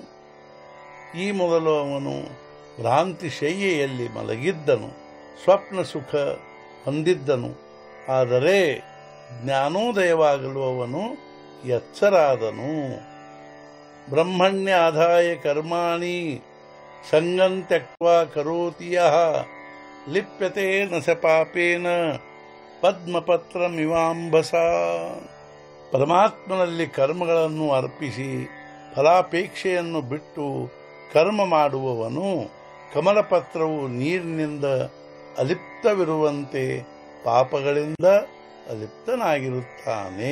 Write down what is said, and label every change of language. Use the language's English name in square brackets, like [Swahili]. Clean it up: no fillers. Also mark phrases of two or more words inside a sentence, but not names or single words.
[Kannada] ಈ ಮೊದಲು ಅವನು ಭ್ರಾಂತಿಶಯ್ಯೆಯಲ್ಲಿ ಮಲಗಿದ್ದನು, ಸ್ವಪ್ನ ಸುಖ ಹೊಂದಿದ್ದನು, ಆದರೆ ಜ್ಞಾನೋದಯವಾಗಲು ಅವನು ಎಚ್ಚರಾದನು। [Sanskrit] ಬ್ರಹ್ಮಣ್ಯಾಧಾಯ ಕರ್ಮಾಣಿ ಸಂಗಂ ತ್ಯಕ್ವಾ ಕರೋತಿ ಯಃ ಲಿಪ್ಯತೆ ನ ಸ ಪಾಪೇನ ಪದ್ಮಪತ್ರಮಿವಾಂಬಸ। [Kannada] ಪರಮಾತ್ಮನಲ್ಲಿ ಕರ್ಮಗಳನ್ನು ಅರ್ಪಿಸಿ ಫಲಾಪೇಕ್ಷೆಯನ್ನು ಬಿಟ್ಟು ಕರ್ಮ ಮಾಡುವವನು ಕಮಲಪತ್ರವು ನೀರಿನಿಂದ ಅಲಿಪ್ತವಿರುವಂತೆ ಪಾಪಗಳಿಂದ ಅಲಿಪ್ತನಾಗಿರುತ್ತಾನೆ।